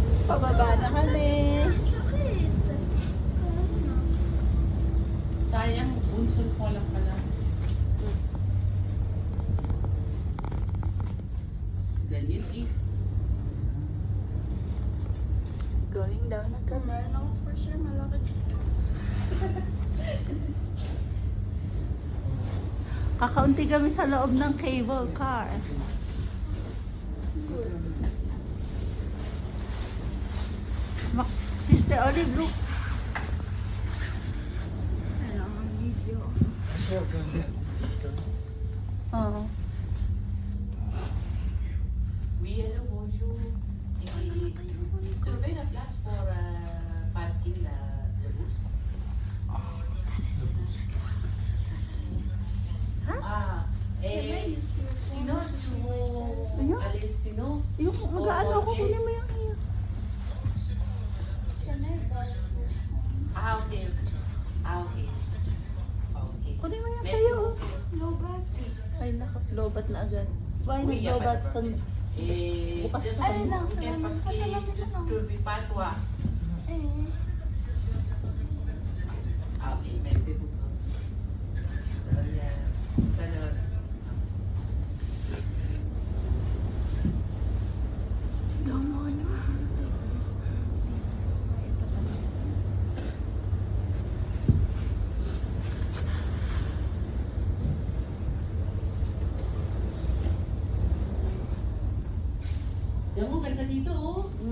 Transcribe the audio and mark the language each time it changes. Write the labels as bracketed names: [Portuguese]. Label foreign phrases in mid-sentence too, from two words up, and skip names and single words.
[Filipino] Pababa na kami. Sakit. Sayang, unsol ko lang pala. Ganyan eh. [English] Going down [Filipino] na kami. [English] No, for sure, [Filipino] malaki dito. Kakaunti kami sa loob ng cable car. [English] Sister Olive, look. [Filipino] Kailangan video. Oo. [French] Oui, hello, bonjour. Trouver la place pour parking le bus. Ah, sinon tu [Filipino] Ayun. [French] allez, sinon [Filipino] Yung mag-ano ako, kunin mo yung iyo. [English] ah, okay. Ah, okay. Okay. [Filipino] Kunin mo yung [French] Merci [Filipino] sa'yo. [French] beaucoup. [Filipino] Lobat. Ay, naku, lobat na agad. Why [French] Oui, [Filipino] nag-lobat [French] y a pas de [Filipino] kung bukas [English] Just [Filipino] pa Ay, lang, [English] ok, [Filipino] salamat. [French] parce que [Filipino] Pasalamat na lang. [French] tu ne vis pas toi. Eh. Ah, ok, merci beaucoup. Alors, [Filipino] Damay na. Diyan mo, ganda dito, oh.